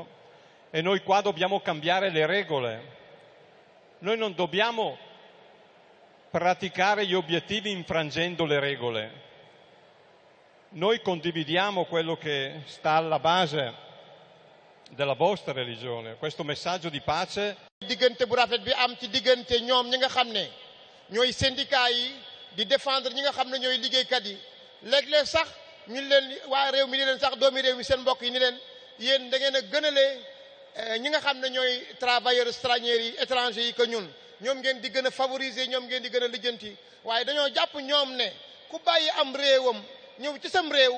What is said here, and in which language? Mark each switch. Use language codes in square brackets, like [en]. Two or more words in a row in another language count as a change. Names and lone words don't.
[it] E noi qua dobbiamo cambiare le regole. Noi non dobbiamo praticare gli obiettivi infrangendo le regole. Noi condividiamo quello che sta alla base della vostra religione, questo messaggio di pace. [wo] diggante bu rafet bi am ci diggante ñoom ñi nga xam ne ñooy syndicat yi di défendre ñi nga xam ne ñooy liggéeykat yi léeg-léeg sax ñu leen waa réew mi ni leen sax doomi réew mi seen mbokk yi ni leen yéen da ngeen a gënale ñi nga xam ne ñooy [fr] travailleurs étrangers [wo] yi que ñun ñoom ngeen di gën a favoriser ñoom ngeen di gën a lijjanti waaye dañoo jàpp ñoom ne ku bàyyi am réewam ñëw ci sam réew